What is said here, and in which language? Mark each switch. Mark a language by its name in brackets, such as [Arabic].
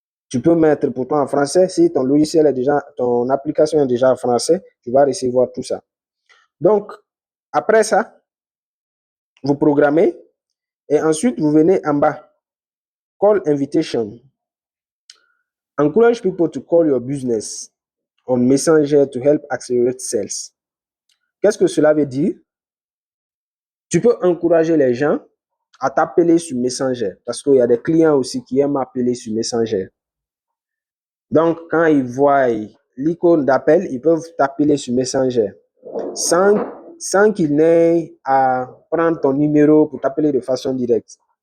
[French] Tu peux mettre pour toi en français. Si ton logiciel est déjà, ton application est déjà en français, tu vas recevoir tout ça. Donc, après ça, vous programmez et ensuite, vous venez en bas. [English] Call invitation. Encourage people to call your business on Messenger to help accelerate sales. [French] Qu'est-ce que cela veut dire? Tu peux encourager les gens à t'appeler sur Messenger parce qu'il y a des clients aussi qui aiment appeler sur Messenger. Donc, quand ils voient l'icône d'appel, ils peuvent t'appeler sur Messenger sans qu'ils n'aient à prendre ton numéro pour t'appeler de façon directe.